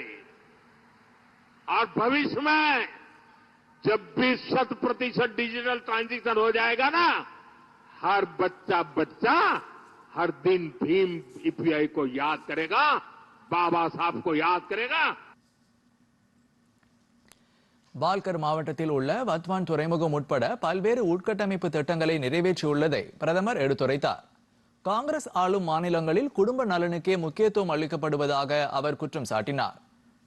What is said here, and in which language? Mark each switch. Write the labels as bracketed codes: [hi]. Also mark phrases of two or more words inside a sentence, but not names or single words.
[hi] और भविष्य में जब भी 100% [en] digital transaction [hi] हो जाएगा ना, हर बच्चा हर दिन भीम यूपीआई को याद करेगा, बाबा साहब को याद करेगा। [ta] பால்கர் மாவட்டத்தில் உள்ள வத்வான் துறைமுகம் உட்பட பல்வேறு உட்கட்டமைப்பு திட்டங்களை நிறைவேற்றியுள்ளதை பிரதமர் எடுத்துரைத்தார். காங்கிரஸ் ஆளும் மாநிலங்களில் குடும்ப நலனுக்கே முக்கியத்துவம் அளிக்கப்படுவதாக அவர் குற்றம் சாட்டினார்.